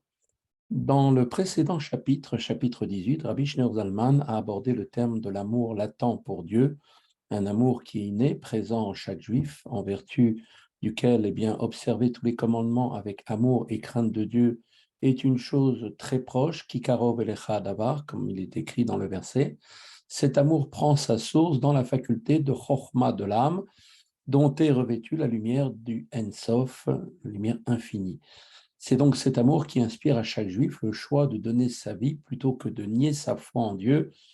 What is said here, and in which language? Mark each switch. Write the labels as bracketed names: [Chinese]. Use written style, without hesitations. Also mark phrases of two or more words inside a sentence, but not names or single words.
[French] Dans le précédent chapitre, chapitre 18, Rabbi Shneur Zalman a abordé le terme de l'amour latent pour Dieu, un amour qui est inné, présent en chaque juif, en vertu duquel observer tous les commandements avec amour et crainte de Dieu est une chose très proche, [Hebrew] כי קרוב אליך דבר, [French] comme il est écrit dans le verset. Cet amour prend sa source dans la faculté de Chochma de l'âme, dont est revêtue la lumière du Ensof, la lumière infinie. C'est donc cet amour qui inspire à chaque juif le choix de donner sa vie plutôt que de nier sa foi en Dieu.